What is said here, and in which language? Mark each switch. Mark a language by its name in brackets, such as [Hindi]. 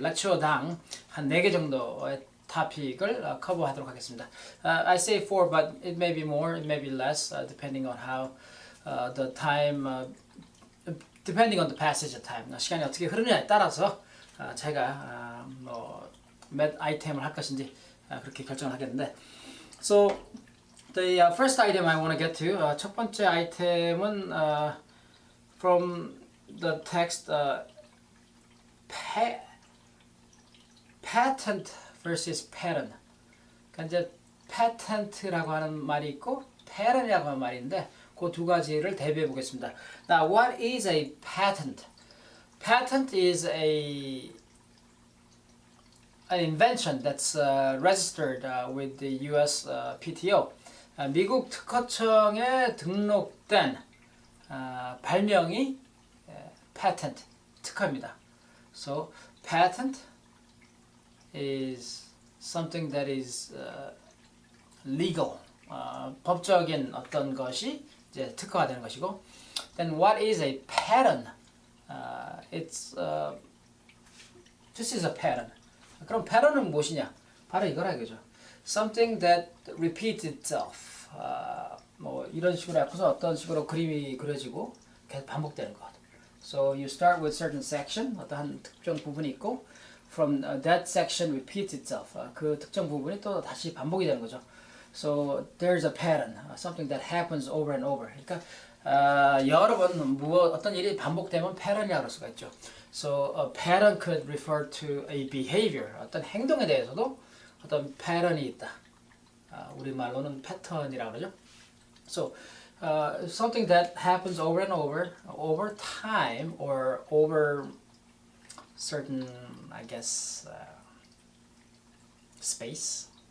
[Korean] lecture당 한 4개 정도의 토픽을 커버하도록 하겠습니다. [English] I say four, but it may be more, it may be less, depending on how the time, depending on the passage of time. [Korean] 시간이 어떻게 흐르느냐에 따라서 제가 몇 아이템을 할 것인지 그렇게 결정을 하겠는데, [English] so the first item I want to get to, [Korean] 첫 번째 아이템은 [English] from the text, patent versus pattern. [Korean] 그러니까 이제 patent라고 하는 말이 있고 pattern이라고 하는 말인데, 그 두 가지를 대비해 보겠습니다. [English] Now, what is a patent? Patent is an invention that's registered with the U.S. PTO. [Korean] 미국 특허청에 등록된 발명이 patent, 특허입니다. [English] So, patent is something that is legal. [Korean] 법적인 어떤 것이 이제 특허가 되는 것이고, [English] then what is a pattern? This is a pattern. [Korean] 그럼 pattern은 무엇이냐? 바로 이거라 이거죠. [English] Something that repeats itself. [Korean] 뭐 이런 식으로 해서 어떤 식으로 그림이 그려지고 계속 반복되는 것. [English] So you start with certain section, [Korean] 어떤 특정 부분이 있고 [English] from that section repeats itself. [Korean] 그 특정 부분이 또 다시 반복이 되는 거죠. [English] So there's a pattern, something that happens over and over. [Korean] 그러니까 여러 번 어떤 일이 반복되면 패턴이라고 할 수가 있죠. [English] So a pattern could refer to a behavior. [Korean] 어떤 행동에 대해서도 어떤 패턴이 있다. 우리말로는 패턴이라고 그러죠. [English] So something that happens over and over time or over certain, I guess, space.